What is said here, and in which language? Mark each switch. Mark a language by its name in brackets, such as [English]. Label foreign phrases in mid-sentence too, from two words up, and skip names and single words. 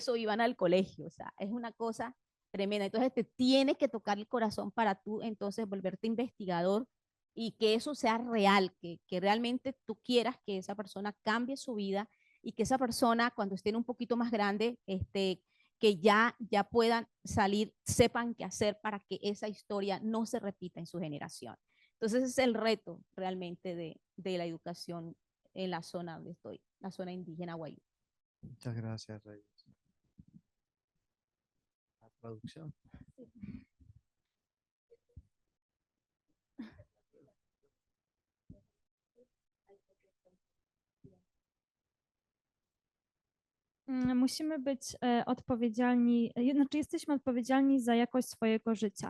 [Spanish] O sea, es una cosa tremenda. Entonces te tiene que tocar el corazón para tú entonces volverte investigador y que eso sea real, que realmente tú quieras que esa persona cambie su vida y que esa persona cuando estén un poquito más grande, que ya puedan salir, sepan qué hacer para que esa historia no se repita en su generación. Entonces ese es el reto realmente de la educación en la zona donde estoy, la zona indígena Guayú. Muchas gracias, Reyes. La traducción. [Polish] Musimy być odpowiedzialni, znaczy jesteśmy odpowiedzialni za jakość swojego życia.